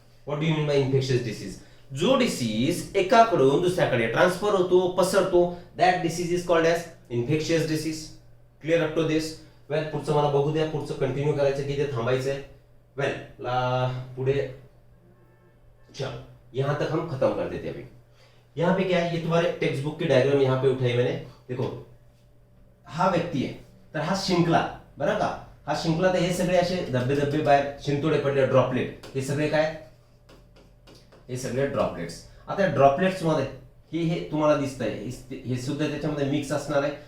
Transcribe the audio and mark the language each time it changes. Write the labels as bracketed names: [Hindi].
[English] What do you mean by infectious disease? [Marathi] जो disease एकाकडून दुसऱ्याकडे ट्रान्सफर होतो, पसरतो, [English] That disease is called as infectious disease. Clear up to this? Well, [Marathi] पुढचं मला बघू द्या. पुढचं कंटिन्यू करायचं की ते थांबायचंय? वेल, पुढे [Hindi] यहां तक हम खत्म कर देते अभी. यहाँ पे क्या है? ये तुम्हारे टेक्स्ट बुक की डायग्राम यहाँ पे उठाई मैंने. [Marathi] देखो, हा व्यक्ती आहे, तर हा शिंकला, बरं का? हा शिंकला, तर हे सगळे असे धब्बे बाहेर शिंतोडे पडले, ड्रॉपलेट. हे सगळे काय? हे सगळे ड्रॉपलेट्स. आता ड्रॉपलेट्स मध्ये हे तुम्हाला दिसतंय, हे सुद्धा त्याच्यामध्ये मिक्स असणार आहे.